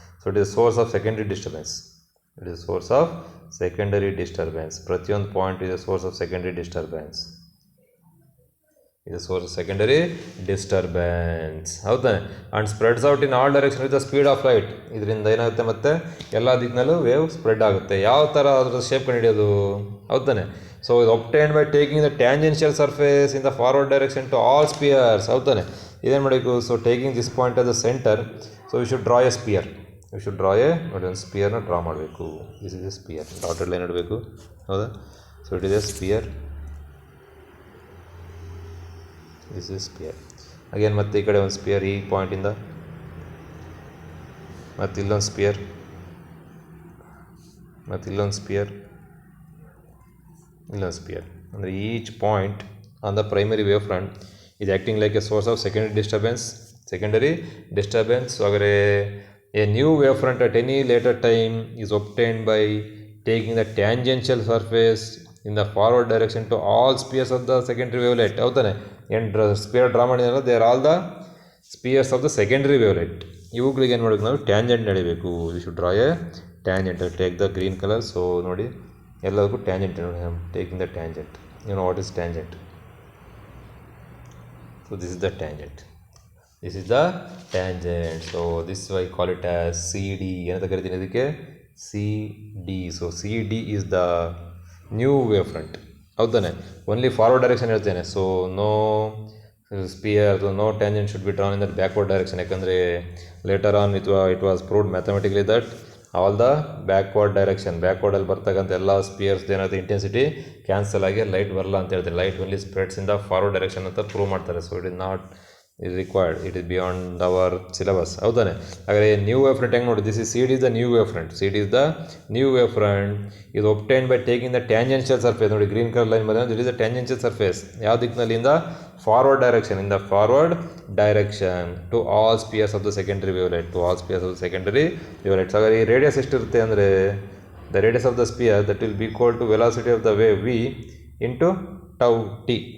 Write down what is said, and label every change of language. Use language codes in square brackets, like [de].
[en] So it is source of secondary disturbance, it is source of secondary disturbance. [kn] ಪ್ರತಿಯೊಂದು point ಇದೆ [en] Source of secondary disturbance. ಇದು source of secondary disturbance. ಹೌದಾ? And spreads out in all direction with the speed of light. [kn] ಇದರಿಂದ ಏನಾಗುತ್ತೆ ಮತ್ತೆ ಎಲ್ಲ ದಿಕ್ಕಿನಲ್ಲೂ wave spread ಆಗುತ್ತೆ. ಯಾವ ಥರ ಅದರ ಶೇಪ್ ಕಂಡುಹಿಡಿಯೋದು? ಹೌದಾನೆ? [en] ಸೊ ಇದು obtained by taking the tangential surface in the forward direction to all spheres. [kn] ಹೌದಾನೆ? ಇದೇನು ಮಾಡಬೇಕು? [en] So taking this point as the centre, so we should draw a sphere. We should draw a [kn] ನೋಡಿ ಒಂದು ಸ್ಪಿಯರ್ನ draw ಮಾಡಬೇಕು. [en] This is a sphere. [kn] Dotted line ಇಡಬೇಕು. ಹೌದಾ? [en] So it is a sphere. This is sphere. [kn] Again ಮತ್ತೆ ಈ ಕಡೆ ಒಂದು spear ಈ ಪಾಯಿಂಟಿಂದ, ಮತ್ತು ಇಲ್ಲೊಂದು ಸ್ಪಿಯರ್, ಮತ್ತು ಇಲ್ಲೊಂದು ಸ್ಪಿಯರ್, ಇಲ್ಲೊಂದು ಸ್ಪಿಯರ್. ಅಂದರೆ [en] Each point on the primary wave front is acting like a source of secondary disturbance. So [hi] अगर [en] a new wavefront at any later time is obtained by taking the tangential surface in the forward direction to all spheres of the secondary wavelet. [kn] ಹೌದಾನೆ? ಏನು spear draw ಮಾಡಿದ್ರಲ್ಲ, [en] They are all the spheres of the secondary wavelet. [kn] ಇವುಗಳಿಗೆ ಏನು ಮಾಡಬೇಕು ನಾವು? Tangent ನಡಿಬೇಕು. [en] We should draw a tangent. Take the green colour. [kn] So ನೋಡಿ ಎಲ್ಲದಕ್ಕೂ tangent ನೋಡಿ. [en] Taking the tangent. You know what is tangent? So this is the tangent. This is the tangent. So this I call it as CD. [kn] ಏನಂತ ಕರಿತೀನಿ ಅದಕ್ಕೆ? [en] CD. So CD is the new wavefront. [kn] ಹೌದಾನೆ? [en] only forward direction [kn] ಹೇಳ್ತೇನೆ. [en] So no sphere, no tangent should be drawn in that backward direction. [kn] ಯಾಕಂದರೆ [en] later on it was proved mathematically that all the backward direction, [kn] ಬ್ಯಾಕ್ವರ್ಡಲ್ಲಿ ಬರ್ತಕ್ಕಂಥ ಎಲ್ಲ spears ಏನಾಗುತ್ತೆ intensity cancel ಆಗಿ light ಬರಲ್ಲ ಅಂತ ಹೇಳ್ತಾರೆ. [en] light only spreads in the forward direction [kn] ಅಂತ prove ಮಾಡ್ತಾರೆ. [en] So it is not is required, it is beyond our syllabus. [kn] ಹೌದಾನೆ? ಹಾಗಾದರೆ ನ್ಯೂ ವೇವ್ ಫ್ರಂಟ್ ಹೆಂಗೆ ನೋಡಿ? [en] This is CD is the new wave front. CD is the new wave front is obtained by taking the tangential surface. [kn] ನೋಡಿ green colour line ಬಂದರೆ [en] This is the tangential surface. [kn] ಯಾವ ದಿಕ್ಕಿನಲ್ಲಿಂದ? Forward direction. [en] In the forward direction to all spheres of the secondary wavelet. To all spheres of the secondary wavelets. [kn] ಹಾಗಾದರೆ ಈ radius ಎಷ್ಟಿರುತ್ತೆ ಅಂದರೆ [en] The radius of the sphere that will be equal to velocity of the wave v into tau t.